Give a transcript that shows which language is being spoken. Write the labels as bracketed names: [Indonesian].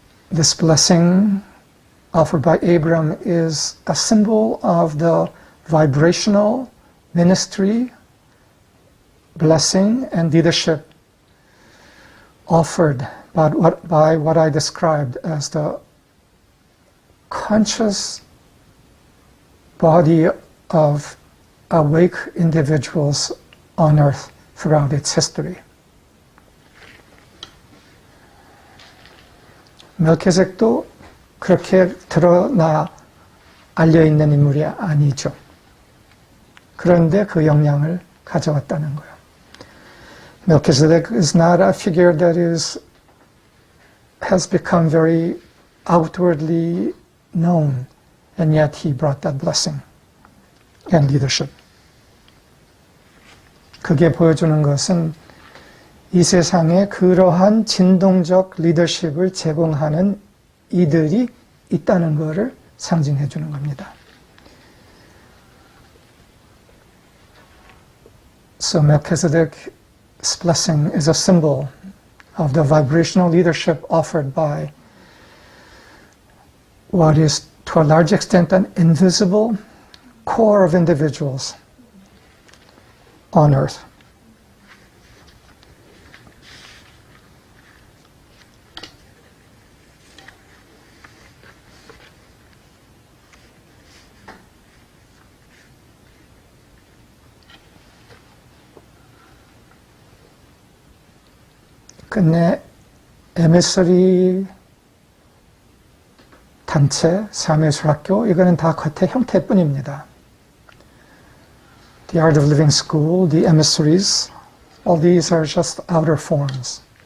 [English] This blessing offered by Abram is a symbol of the vibrational ministry, blessing, and leadership offered by what I described as the conscious body of awake individuals on earth throughout its history. [Korean] 멜키세덱도 그렇게 드러나 알려있는 인물이 아니죠. 그런데 그 영향을 가져왔다는 거예요. [English] Melchizedek is not a figure that has become very outwardly known, and yet he brought that blessing and leadership. [Korean] 그게 보여주는 것은 이 세상에 그러한 진동적 리더십을 제공하는 이들이 있다는 것을 상징해 주는 겁니다. [English] So Melchizedek's blessing is a symbol of the vibrational leadership offered by what is to a large extent an invisible core of individuals on earth. [Korean] 끝내 에미서리 단체, 삶의술학교 이거는 다 겉의 형태뿐입니다. [English] The Art of Living School, the emissaries, all these are just outer forms.